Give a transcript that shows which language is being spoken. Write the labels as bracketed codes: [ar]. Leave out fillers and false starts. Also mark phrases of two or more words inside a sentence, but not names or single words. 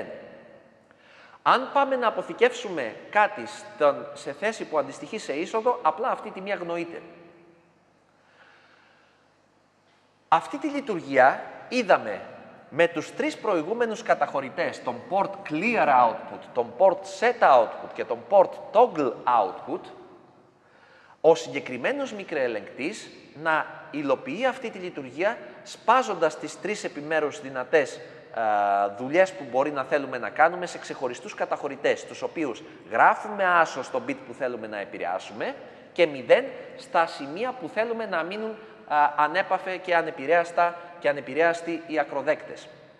[el] Αν πάμε να αποθηκεύσουμε κάτι σε θέση που αντιστοιχεί σε είσοδο, απλά αυτή η τιμή αγνοείται. Αυτή τη λειτουργία είδαμε με τους τρεις προηγούμενους καταχωρητές, τον [en] port clear output, [el] τον [en] port set output [el] και τον [en] port toggle output, [el] ο συγκεκριμένος μικροελεγκτής να υλοποιεί αυτή τη λειτουργία σπάζοντας τις τρεις επιμέρους δυνατές δουλειές που μπορεί να θέλουμε να κάνουμε σε ξεχωριστούς καταχωρητές, τους οποίους γράφουμε άσο στο bit που θέλουμε να επηρεάσουμε και 0 στα σημεία που θέλουμε να μείνουν ανέπαφε και ανεπηρέαστοι οι ακροδέκτες.